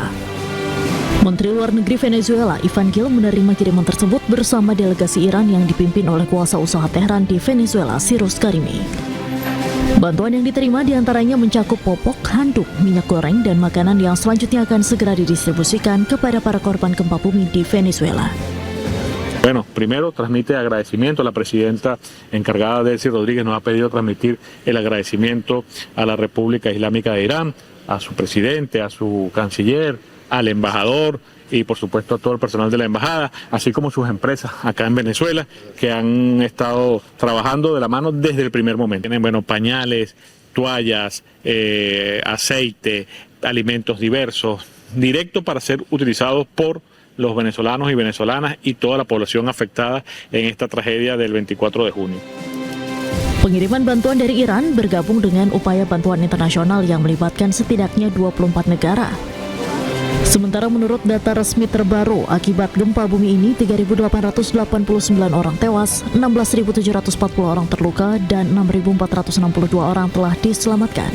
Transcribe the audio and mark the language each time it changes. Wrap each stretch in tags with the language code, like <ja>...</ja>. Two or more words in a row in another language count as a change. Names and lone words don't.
<id>Menteri Luar Negeri Venezuela, Ivan Gil, menerima kiriman tersebut bersama delegasi Iran yang dipimpin oleh kuasa usaha Tehran di Venezuela, Cyrus Karimi. Bantuan yang diterima diantaranya mencakup popok, handuk, minyak goreng, dan makanan yang selanjutnya akan segera didistribusikan kepada para korban gempa bumi di Venezuela.</id> <es>Bueno, primero transmite agradecimiento. La presidenta encargada Delcy Rodríguez nos ha pedido transmitir el agradecimiento a la República Islámica de Irán, a su presidente, a su canciller, al embajador y por supuesto a todo el personal de la embajada, así como sus empresas acá en Venezuela que han estado trabajando de la mano desde el primer momento. Tienen pañales, toallas, aceite, alimentos diversos, directo para ser utilizados por los venezolanos y venezolanas y toda la población afectada en esta tragedia del 24 de junio.</es> <id>Pengiriman bantuan dari Iran bergabung dengan upaya bantuan internasional yang melibatkan setidaknya 24 negara. Sementara menurut data resmi terbaru, akibat gempa bumi ini 3.889 orang tewas, 16.740 orang terluka, dan 6.462 orang telah diselamatkan.</id>